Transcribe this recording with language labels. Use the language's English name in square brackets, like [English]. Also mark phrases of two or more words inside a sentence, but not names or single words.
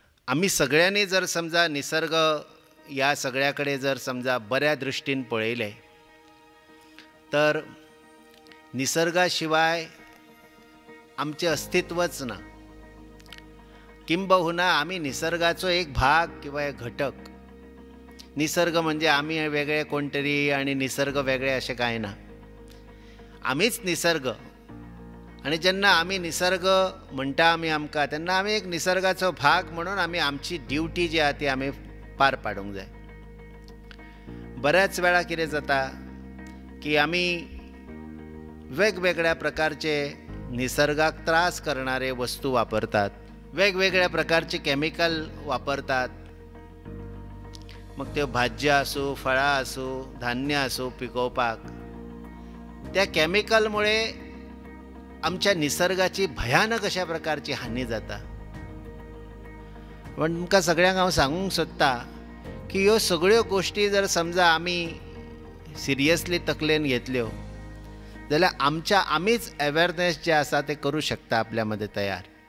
[Konkani] आम्ही सगळ्यांनी जर समजा निसर्ग या सगळ्याकडे जर समजा बऱ्या दृष्टीन पळयले तर निसर्गाशिवाय आमचे अस्तित्वच ना. किंबहुना आम्ही निसर्गाचो एक भाग किंवा एक घटक. निसर्ग म्हणजे आम्ही वेगळे कोणतरी आणि निसर्ग वेगळे असे काय ना. आम्हीच निसर्ग. आणि जेन्ना आम्ही निसर्ग म्हणटा आम्ही आमकां तेन्ना आम्ही एक निसर्गाचो भाग म्हणून आम्ही आमची ड्युटी जी आहा ती आम्ही पार पाडूंक जाय. बऱ्याच वेळा कितें जाता की आम्ही वेगवेगळ्या प्रकारचे निसर्गाक त्रास करणारे वस्तू वापरतात, वेगवेगळ्या प्रकारचे केमिकल वापरतात. मग त्यो भाज्यो आसूं, फळां आसूं, धान्य आसूं पिकोवपाक. त्या केमिकलमुळे आमच्या निसर्गाची भयानक अशा प्रकारची हानी जाता. पण तुमकां सगळ्यांक हांव सांगूंक सोदतां की ह्यो सगळ्यो गोश्टी जर समजा आमी सिरियसली तकलेन घेतल्यो जाल्यार आमीच अवेअरनेस जे आसा ते करूं शकता आपल्या मध्ये तयार.